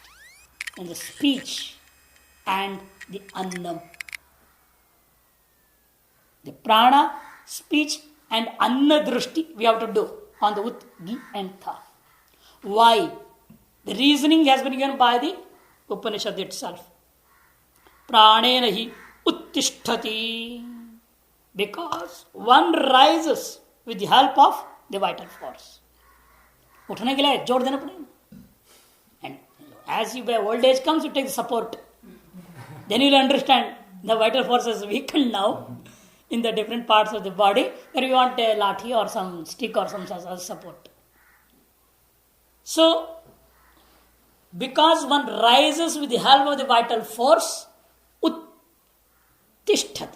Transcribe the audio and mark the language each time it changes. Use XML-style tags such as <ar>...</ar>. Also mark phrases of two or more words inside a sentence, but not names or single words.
<en>And the speech and the annam. The prana, speech and</en> <sa>अन्न दृष्टि</sa> <en>we have to do on the Ut, Gi and Tha. Why? The reasoning has been given by the Upanishad itself.</en> <sa>प्राणेन हि उत्तिष्ठति.</sa> <en>Because one rises with the help of the vital force.</en> <hi>उठने के लिए जोर देना पड़ेगा.</hi> <en>And as you by old age comes, you take the support. Then you will understand the vital force is weakened now in the different parts of the body where you want a lathi or some stick or some as support. So, because one rises with the help of the vital force, uttishtati.</en>